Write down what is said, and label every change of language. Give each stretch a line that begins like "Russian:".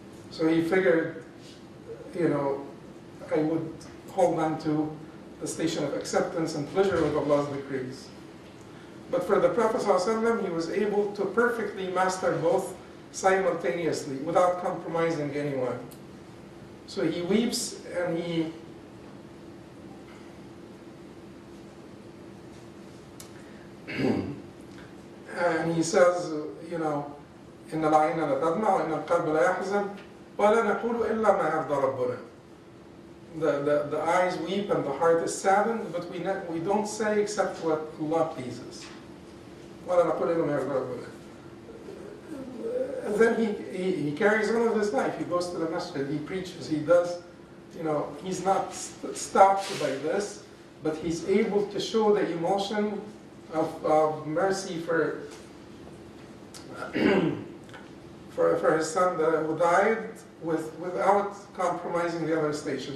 English: So he figured, you know, I would hold on to the station of acceptance and pleasure with Allah's decrees. But for the Prophet ﷺ, he was able to perfectly master both simultaneously without compromising anyone. So he weeps and he says, you know,
Arabic: إِنَّ الْعَيْنَ لَتَدْمَعُ إِنَّ الْقَلْبَ لَيَحْزَنُ وَلَا نَقُولُ إِلَّا مَا يَرْضَى رَبُّنَا.
English: The eyes weep and the heart is saddened, but we don't say except what Allah pleases.
Arabic: وَلَا نَقُولُ إِلَّا مَا يَرْضَى رَبُّنَا.
English: Then he carries on with his life. He goes to the masjid, he preaches, he does, you know, he's not stopped by this, but he's able to show the emotion of mercy for his son that died without compromising the other station.